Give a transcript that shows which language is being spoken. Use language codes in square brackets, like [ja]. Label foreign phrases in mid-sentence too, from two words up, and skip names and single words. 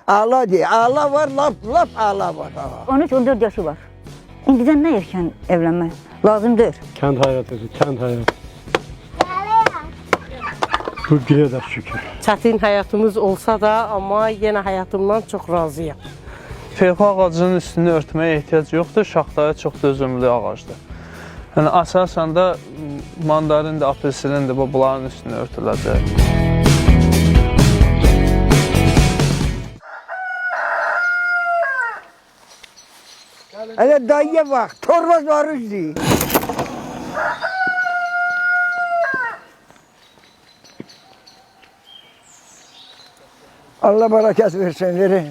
[tr] Ağla de. Ağla var, laf ağla var. 13-14 yaşı var. İndiden ne erken evlenme lazımdır. Kent hayatı, kent hayatı. Bu güne de şükür. [az] Çətin həyatımız olsa da, amma yenə həyatımdan çox razıyam. Feyxo ağacının üstünü örtməyə ehtiyac yoxdur, şaxtaya çox dözümlü ağacdır. Yəni, əsasən də mandarindir, apelsindir, bunların üstünü örtüləcək. [tr] Hele dayıya bak, torba var üstü. Allah bereket versin verin.